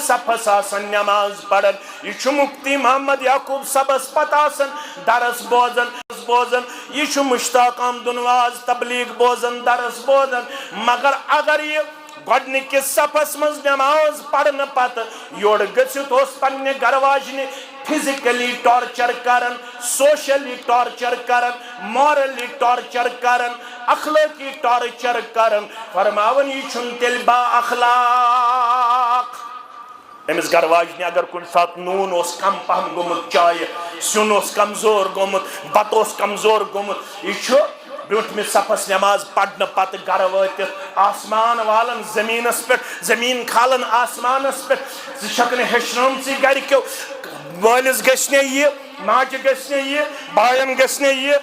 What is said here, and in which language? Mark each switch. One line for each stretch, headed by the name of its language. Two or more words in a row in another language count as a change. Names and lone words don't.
Kashmiri: صفس آسان نماز پڑھن یہ چھُ مفتی محمد یعقوب صبس پتہ آسان درس بوزن یہ چھُ مشتاق احمد نواز تبلیغ بوزن درس بوزن مگر اگر یہ گۄڈنِکِس صفس مز نماز پڑھنہٕ پتہٕ یورٕ گٔژھِتھ اوس پننہِ گرواجنہِ
English: physically torture
Kashmiri: کرن
English: socially torture
Kashmiri: کرن
English: morally torture
Kashmiri: کرن اخلاقی ٹارچر کرن فرماون یہ چھن تیل با اخلاق امس گرواجنہِ اگر کُنہِ ساتہٕ نوٗن اوس کم پہم گوٚمُت چایہِ سیُن اوس کمزور گوٚمُت بتہٕ اوس کمزور گوٚمُت یہ چھُ برونٹھمس صفس نماز پڑھنہٕ پتہٕ گرٕ وٲتِتھ آسمان والن زمینس پٮ۪ٹھ زمین کھالن آسمانس پٮ۪ٹھ ژٕ چھکھ نہٕ ہیٚچھنٲومژٕے گرِکیو وٲلِس گژھِ نہٕ یہِ ماجہِ گژھِ نہٕ یہِ باین گژھِ نہٕ یہِ